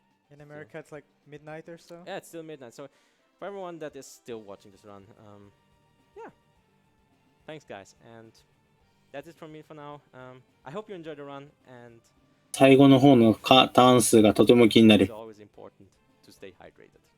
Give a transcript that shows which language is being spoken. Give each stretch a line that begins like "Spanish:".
English: In America, it's like midnight or so. Yeah, it's still midnight. So for everyone that is still watching this run, yeah, thanks guys, and that's it from me for now. I hope you enjoyed the run, and
Japanese: 最後の方のターン数がとても気にな
English: it's
Japanese: る。
English: always important to stay hydrated.